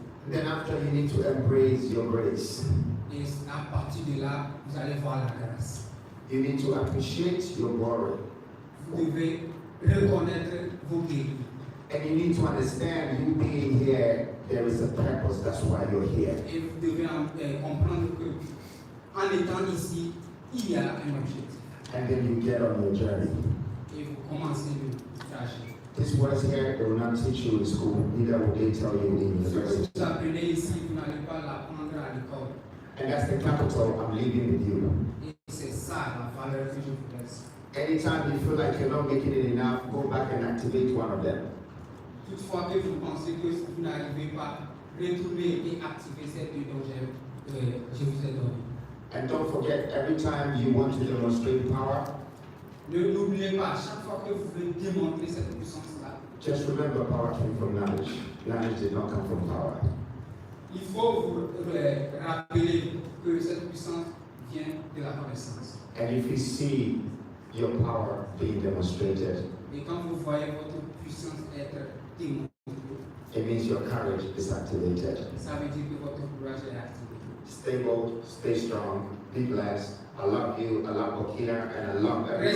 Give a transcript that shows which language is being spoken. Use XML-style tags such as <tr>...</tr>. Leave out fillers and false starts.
<en>Then after you need to embrace your grace.</en> <fr>Et à partir de là, vous allez voir la grâce.</fr> <en>You need to appreciate your glory.</en> <fr>Vous devez reconnaître vos mérites.</fr> <en>And you need to understand you being here, there is a purpose. That's why you're here.</en> <fr>Et vous devez comprendre que en étant ici, il y a un objectif.</fr> <en>And then you get on your journey.</en> <fr>Et vous commencez le trajet.</fr> <en>These words here, they will not teach you in school, neither will they tell you in</en> <fr>Ce que</fr> <en>university.</en> <fr>vous apprenez ici, vous n'allez pas l'apprendre à l'école.</fr> <en>And that's the capital I'm leaving with you.</en> <fr>Et c'est ça la valeur que je vous laisse.</fr> <en>Anytime you feel like you're not making it enough, go back and activate one of them.</en> <fr>Toutefois que vous pensez que vous n'arrivez pas, retournez et activez cette deux dont je vous ai donné.</fr> <en>And don't forget, every time you want to demonstrate power,</en> <fr>N'oubliez pas, chaque fois que vous voulez démontrer cette puissance-là,</fr> <en>just remember power came from knowledge. Knowledge did not come from power.</en> <fr>il faut vous rappeler que cette puissance vient de la connaissance.</fr> <en>And if you see your power being demonstrated,</en> <fr>Et quand vous voyez votre puissance être démontrée,</fr> <en>it means your courage is activated.</en> <fr>ça veut dire que votre courage est activé.</fr> <en>Stay bold, stay strong, be blessed. I love you, I love Burkina, and I love everybody.</en>